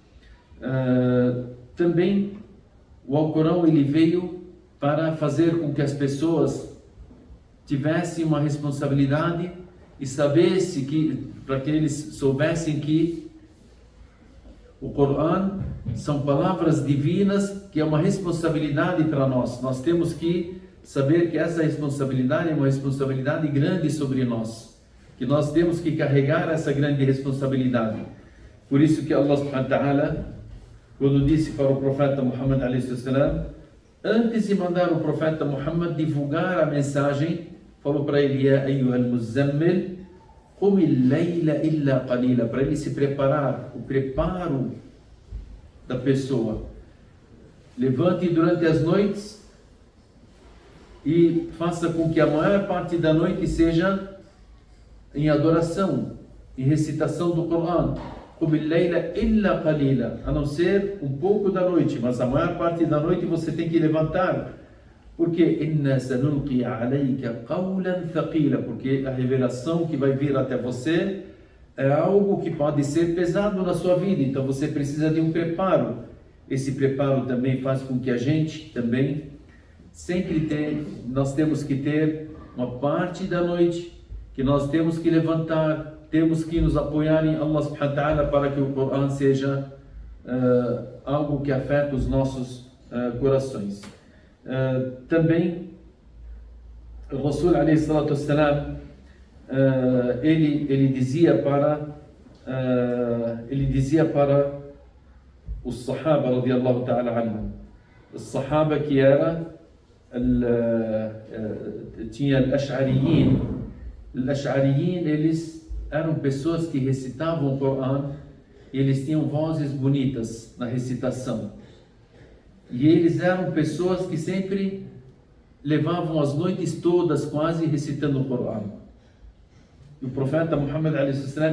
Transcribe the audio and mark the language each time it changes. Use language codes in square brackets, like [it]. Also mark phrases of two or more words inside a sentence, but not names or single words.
[pt] Também o Alcorão, ele veio para fazer com que as pessoas tivessem uma responsabilidade e para que eles soubessem que o Corão são palavras divinas, que é uma responsabilidade para nós. Nós temos que saber que essa responsabilidade é uma responsabilidade grande sobre nós, que nós temos que carregar essa grande responsabilidade. Por isso que [ar] الله سبحانه وتعالى, [pt] quando disse para o profeta Muhammad a.s., antes de mandar o profeta Muhammad divulgar a mensagem, falou para ele: [ar] يا أيها المزمل قم الليل إلا قليلا, [pt] para ele se preparar, o preparo da pessoa. Levante durante as noites e faça com que a maior parte da noite seja em adoração, em recitação do Corão. [ar] قم الليل إلا قليلا, [pt] a não ser um pouco da noite, mas a maior parte da noite você tem que levantar. [ar] Porque إنا سنلقي عليك قولا ثقيلا, [pt] porque a revelação que vai vir até você é algo que pode ser pesado na sua vida, então você precisa de um preparo. Esse preparo também faz com que a gente também nós temos que ter uma parte da noite que nós temos que levantar, temos que nos apoiar em [ar] الله سبحانه وتعالى [pt] para que o Corão seja algo que afeta os nossos corações. Também o Rasul [ar] عليه الصلاة والسلام, [pt] ele dizia para os Sahaba [ar] رضي الله تعالى عنهم, [pt] os Sahaba que tinha al-Ash'ariyin. Al-Ash'ariyin, eles eram pessoas que recitavam o Corão e eles tinham vozes bonitas na recitação. E eles eram pessoas que sempre levavam as noites todas quase recitando o Corão. E o profeta Muhammad a.s.